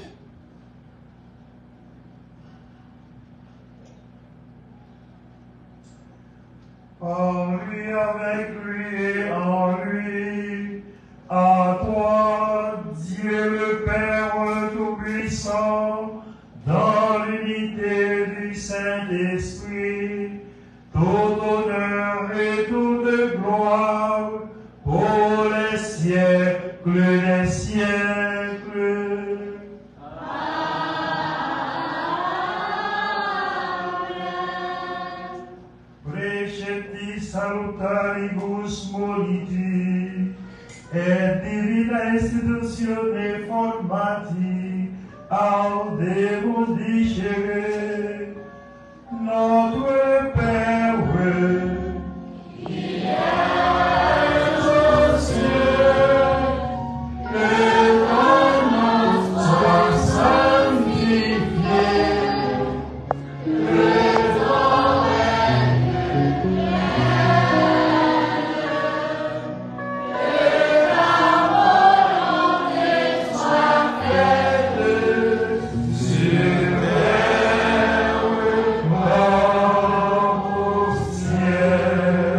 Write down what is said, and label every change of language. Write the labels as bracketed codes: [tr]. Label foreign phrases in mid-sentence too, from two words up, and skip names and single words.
[fr] Par lui, avec lui et en lui, à toi, Dieu le Père Tout-Puissant, dans l'unité du Saint-Esprit, tout honneur et toute gloire pour les siècles des siècles. [la] Precepti salutaribus moliti, et divina institutione formati, audemus dicere, [fr] notre Père, qui es aux cieux, que ton nom soit sanctifié, que ton règne vienne, que ta volonté soit faite sur terre comme au ciel.